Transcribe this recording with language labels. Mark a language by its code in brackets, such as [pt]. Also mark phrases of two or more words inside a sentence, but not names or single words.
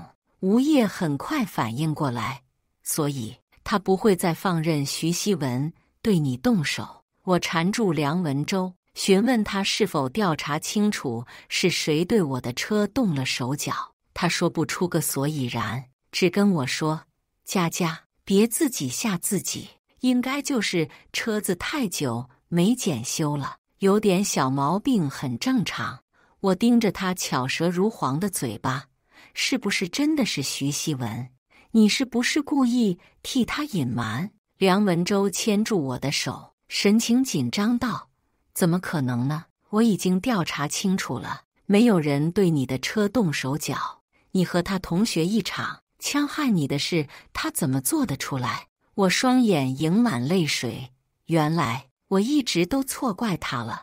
[zh] 吳葉很快反應過來，所以他不會再放任徐熙文對你動手。我纏住梁文洲，詢問他是否調查清楚是誰對我的車動了手腳。他說不出個所以然，只跟我說：“佳佳，別自己嚇自己，應該就是車子太久沒檢修了，有點小毛病很正常。” 我盯着他巧舌如簧的嘴巴：“是不是真的是徐熙文？你是不是故意替他隱瞞？” 梁文洲牽住我的手，神情緊張道：“怎麼可能呢？我已經調查清楚了，沒有人對你的車動手腳。你和他同學一場，戕害你的事，他怎麼做得出來？” 我雙眼盈滿淚水，原來我一直都錯怪他了。